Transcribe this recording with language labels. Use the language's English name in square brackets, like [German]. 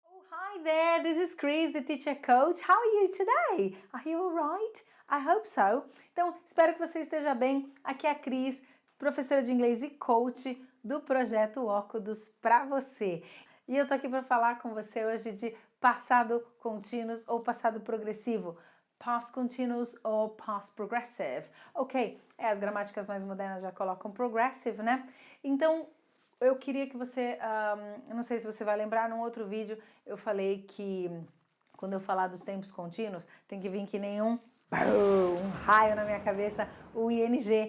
[English] Hi there, this is Chris, the teacher coach. How are you today? Are you alright? I hope so. [Portuguese] Então, espero que você esteja bem. Aqui é a Cris, professora de inglês e coach do projeto Óculos para você. E eu tô aqui para falar com você hoje de passado continuous ou passado progressivo. Past continuous ou past progressive. Ok, as gramáticas mais modernas já colocam progressive, né? Então, eu queria que você, eu não sei se você vai lembrar, num outro vídeo eu falei que quando eu falar dos tempos contínuos, tem que vir que nem um raio na minha cabeça, o ing.